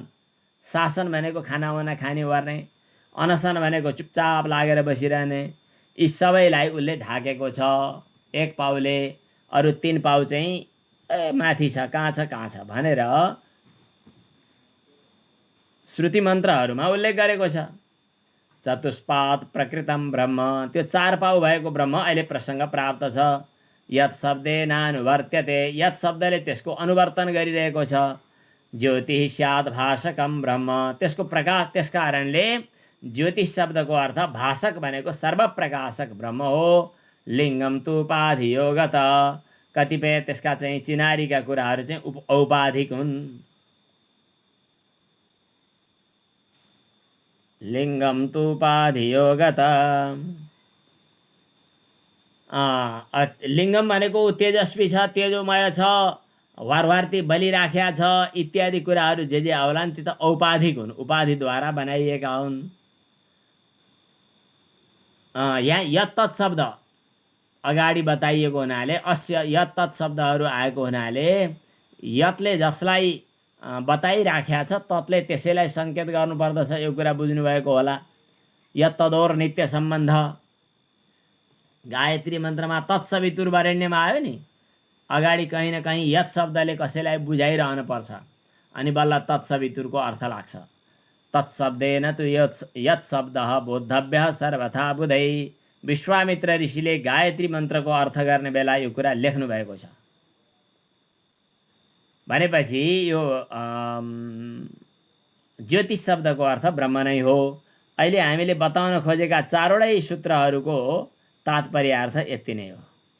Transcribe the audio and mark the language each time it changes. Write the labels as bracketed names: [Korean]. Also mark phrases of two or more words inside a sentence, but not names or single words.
[Nepali] शासन भनेको खानावाना खाने गर्ने, अनसन भनेको चुपचाप लागेर बसिरहने, यी सबैलाई उसले ढाकेको छ 1 पाउले। अरू 3 पाउ चाहिँ माथि छ, कहाँ छ भनेर श्रुति मन्त्रहरूमा उल्लेख गरेको छ। [Sanskrit] चतुष्पाद प्रकृतं ब्रह्म, [Nepali] त्यो 4 पाउ भएको ब्रह्म अहिले प्रसङ्ग प्राप्त छ। [Sanskrit] यत् शब्देनानुवर्त्यते, [Nepali] यत् शब्दले त्यसको अनुवर्तन गरिरहेको छ। [Sanskrit] ज्योतिः स्यात् भाषकं ब्रह्म, [Nepali] त्यसको प्रकाश, त्यस कारणले ज्योतिष शब्दको अर्थ भाषक भनेको सर्वप्रकाशक ब्रह्म हो। [Sanskrit] लिङ्गम तूपाधियो गत, [Nepali] कतिपय त्यसका चाहिँ चिनारीका कुराहरू चाहिँ औपाधिक हुन्। [Sanskrit] लिङ्गम तूपाधियो गत, [Nepali] लिङ्गम भनेको तेजस्वी छ, तेजोमय छ, वारवार्ती बलि राख्या छ इत्यादि कुराहरू जे आउलान् ती त औपाधिक हुन्, उपाधिद्वारा बनाइएका हुन्। यहाँ यत्तत् शब्द अगाडि बताइएको हुनाले, अस्य यत्तत् शब्दहरू आएको हुनाले यतले जसलाई बताइराख्या छ ततले त्यसैलाई सङ्केत गर्नुपर्दछ। यो कुरा बुझ्नुभएको होला। यत्तदोर नित्य सम्बन्ध गायत्री मन्त्रमा तत्सवितुर्वरेण्यमा आयो नि, अगाडि कहीँ न कहीँ यत शब्दले कसैलाई बुझाइरहनु पर्छ अनि बल्ल तत्सवितुरको अर्थ लाग्छ। [Sanskrit] तत्शब्देन तु यत शब्दः बोद्धव्यः सर्वथा बुधै। [Nepali] विश्वामित्र ऋषिले गायत्री मन्त्रको अर्थ गर्ने बेला यो कुरा लेख्नु भएको छ। भनेपछि यो ज्योतिष शब्दको अर्थ ब्रह्म नै हो। अहिले हामीले बताउन खोजेका 4वटै सूत्रहरूको तात्पर्यार्थ यति नै हो।